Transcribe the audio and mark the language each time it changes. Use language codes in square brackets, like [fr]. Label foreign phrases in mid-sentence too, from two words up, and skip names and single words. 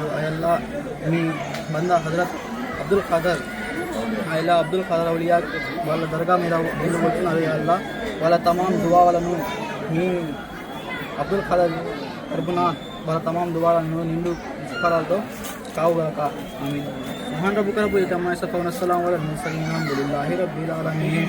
[te] అల్లా మీ బందా హజరత్ అబ్దుల్ ఖాదర్ ఔలియా వాళ్ళ దర్గా మీద వీళ్ళు వచ్చినారు. అల్లా వాళ్ళ తమాం దువాలను మీ అబ్దుల్ ఖాదర్ తరపున వాళ్ళ తమాం దువాలను నిండు పుష్కరాలతో కావుగాక. ఆమీన్. [ar] سبحان ربك رب العزة عما يصفون والسلام على المرسلين والحمد لله رب العالمين.